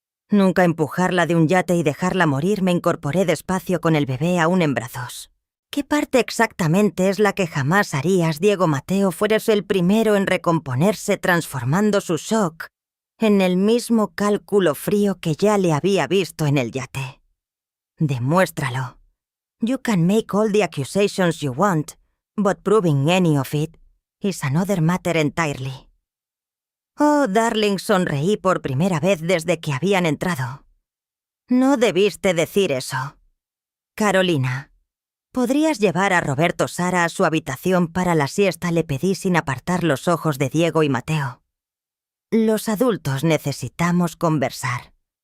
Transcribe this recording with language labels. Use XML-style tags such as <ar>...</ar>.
<es>Nunca empujarla de un yate y dejarla morir. Me incorporé despacio con el bebé aún en brazos. ¿Qué parte exactamente es la que jamás harías, Diego Mateo, fueras el primero en recomponerse transformando su shock en el mismo cálculo frío que ya le había visto en el yate? Demuéstralo.</es> <en>You can make all the accusations you want, but proving any of it is another matter entirely. Oh, darling,</en> <es>sonreí por primera vez desde que habían entrado. No debiste decir eso. Carolina, ¿podrías llevar a Roberto Sara a su habitación para la siesta? Le pedí sin apartar los ojos de Diego y Mateo. Los adultos necesitamos conversar.</es>